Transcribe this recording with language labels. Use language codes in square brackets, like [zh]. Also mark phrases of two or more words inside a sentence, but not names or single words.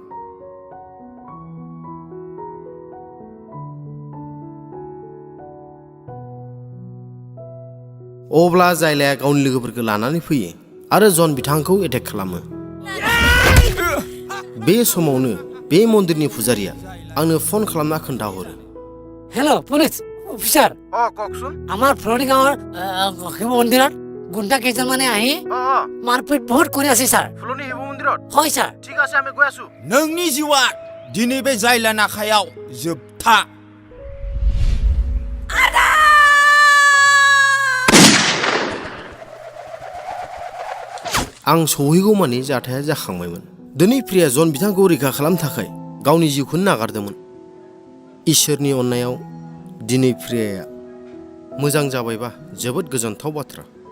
[brx] अब्ला जायलाया गावनि लोगोफोरखौ लानानै फैयो आरो जन बिथांखौ एटेक खालामो बे समावनो बे मन्दिरनि पुजारिया आंनो फन खालामना खोन्थाहरो [en] hello police officer [as] আমাৰ ফ্ৰণ্ট গাঁৱৰ শিৱ মন্দিৰত গুণ্ডা কেইজনমানে আহি মাৰপিট বহুত কৰি আছে ছাৰ [brx] फुलुनि शिव मन्दिराव [as] হয় ছাৰ ঠিক আছে আমি গৈ আছো [brx] नोंनि जिउआ दिनै बे जायलानि आखायाव जोबथा आं सहैगौ मानि जाथाया जाखांबायमोन दिनै प्रिया जन बिथांखौ रैखा खालामनो थाखाय गावनि जिउखौनो नागारदोंमोन इसोरनि अननायाव दिनै प्रियाया मोजां जाबायबा जोबोद गोजोनथाव बाथ्रा